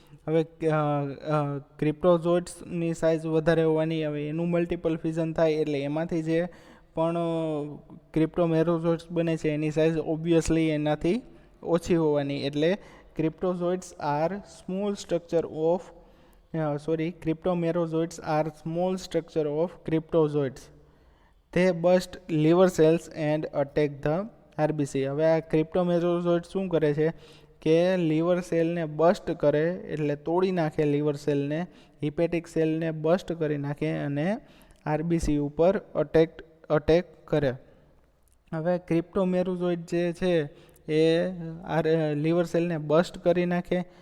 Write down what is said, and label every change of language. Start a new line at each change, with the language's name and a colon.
Gujarati: હવે ક્રિપ્ટોઝોઇટ્સની સાઇઝ વધારે હોવાની, હવે એનું મલ્ટિપલ ફ્યુઝન થાય એટલે એમાંથી જે પણ ક્રિપ્ટોમેરોઝોઇટ્સ બને છે એની સાઇઝ ઓબ્વિયસલી એનાથી ઓછી હોવાની. એટલે
English: Cryptozoites are small structure of cryptomerozoites are small structure of cryptozoites. They burst liver cells and attack the RBC.
Gujarati: હવે આ ક્રિપ્ટોમેરોઝોઇટ્સ શું કરે છે કે લીવર સેલને બસ્ટ કરે, એટલે તોડી નાખે લીવર સેલને, હિપેટિક સેલને બસ્ટ કરી નાખે અને આરબીસી ઉપર અટેક કરે. હવે ક્રિપ્ટોમેરોઝોઇટ જે છે એ લીવર સેલને બસ્ટ કરી નાખે.